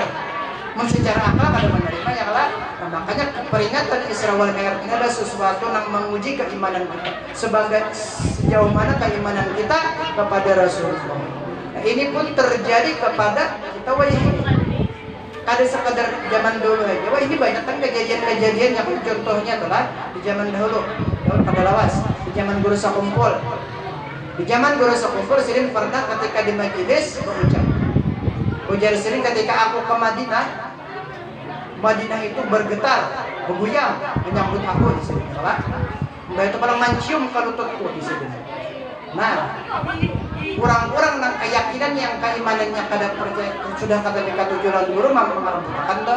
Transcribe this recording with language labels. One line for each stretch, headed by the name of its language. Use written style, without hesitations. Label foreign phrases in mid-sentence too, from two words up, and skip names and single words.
Indonesian: Secara akal ada menerima ya lah. Nah, makanya peringatan Isra wal Mi'raj ini adalah sesuatu yang menguji keimanan kita. Sejauh mana keimanan kita kepada Rasulullah. Nah, ini pun terjadi kepada kita ini. Kada sekadar zaman dulu aja. Wah ini banyak kan kejadian-kejadian yang contohnya adalah di zaman dahulu pada lawas, di zaman guru sakumpul. Di zaman guru sakumpul Sirin pernah ketika di majelis berucap. Ujar Sirin ketika aku ke Madinah itu bergetar, bergoyang menyambut aku di sini. Mbak itu paling mencium kalau lututku di sini. Nah, kurang-kurang nang keyakinan yang keimanannya kada percaya sudah kata mereka tujuan guru memperhatikan tuh.